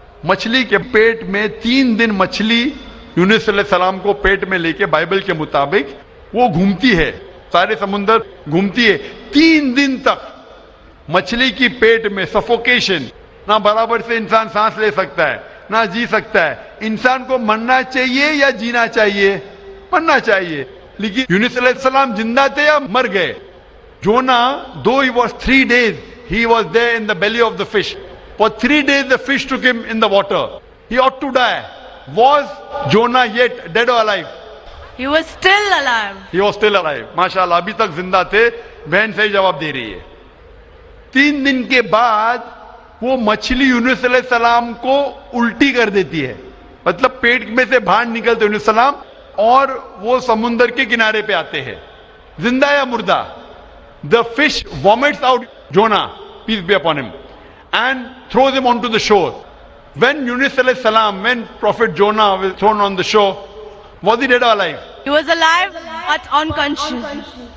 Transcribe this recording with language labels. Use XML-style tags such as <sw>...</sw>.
<ur>مچھلی کے پیٹ میں 3 دن مچھلی یونس علیہ السلام کو پیٹ میں لے کے بائبل کے مطابق وہ گھومتی ہے، سارے سمندر گھومتی ہے 3 دن تک. مچھلی کی پیٹ میں سفوکیشن، نہ برابر سے انسان سانس لے سکتا ہے نہ جی سکتا ہے. انسان کو مرنا چاہیے یا جینا چاہیے؟ مرنا چاہیے. لیکن یونس علیہ السلام زندہ تھے یا مر گئے؟</ur> <en>Jonah, though he was 3 days, he was there in the belly of the fish. For 3 days the fish took him in the water. He ought to die. Was Jonah yet dead or alive? He was still alive. He was still alive.</en> <ur>ماشاءاللہ ابھی تک زندہ تھے. بہن صحیح جواب دے رہی ہے. 3 دن کے بعد وہ مچھلی یونس علیہ السلام کو الٹی کر دیتی ہے, مطلب پیٹ میں سے باہر نکلتے یونس السلام اور وہ سمندر کے کنارے پہ آتے ہیں. زندہ یا مردہ؟</ur> <en>The fish vomits out Jonah, peace be upon him, and throws him onto the shore. When Yunus alayhi salam, when Prophet Jonah was thrown on the shore, was he dead or alive? He was alive but unconscious.</en>